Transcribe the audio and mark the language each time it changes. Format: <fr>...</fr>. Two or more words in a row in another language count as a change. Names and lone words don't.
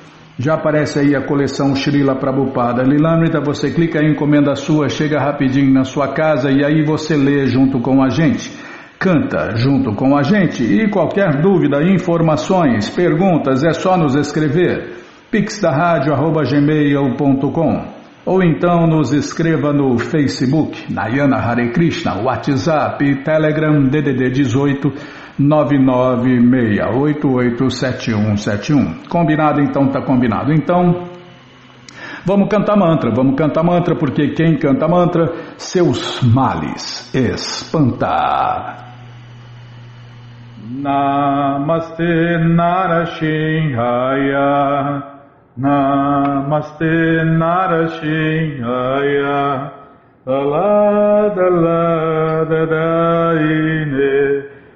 <pt>Já aparece aí a coleção Srila Prabhupada Lilamrita, você clica em encomenda sua, chega rapidinho na sua casa e aí você lê junto com a gente, canta junto com a gente e qualquer dúvida, informações, perguntas é só nos escrever pixdaradio@gmail.com ou então nos escreva no Facebook, Nayana Hare Krishna, WhatsApp, Telegram, DDD 18 996887171. Combinado? Então tá combinado. Então, vamos cantar mantra, porque quem canta mantra, seus males espanta.</pt> <sa>Namaste Narashinhaya, Namaste Narashinhaya, Daladadaine,</sa>